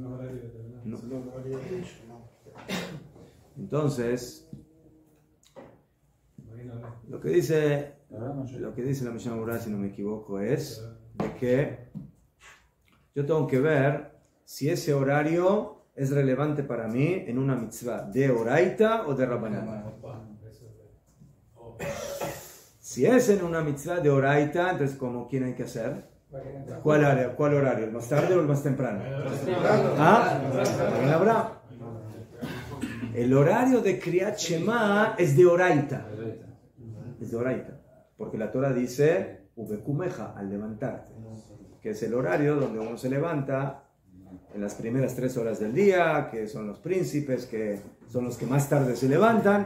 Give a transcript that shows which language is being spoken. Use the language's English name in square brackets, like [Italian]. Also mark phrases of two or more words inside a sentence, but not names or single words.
[Spanish] Entonces, lo que dice la Mishnah Berurah, si no me equivoco, es de que yo tengo que ver si ese horario es relevante para mí en una mitzvah de Oraita o de Rabbanan. Si es en una mitzvah de Oraita, entonces ¿cómo quién hay que hacer? ¿Cuál horario? ¿El más tarde o el más temprano? ¿Ah? Magen Avraham. El horario de Kriyat Shema es de Oraita. Es de Oraita. Porque la Torah dice, Ubekumeja, al levantarte. Que es el horario donde uno se levanta en las primeras 3 horas del día, que son los príncipes, que son los que más tarde se levantan.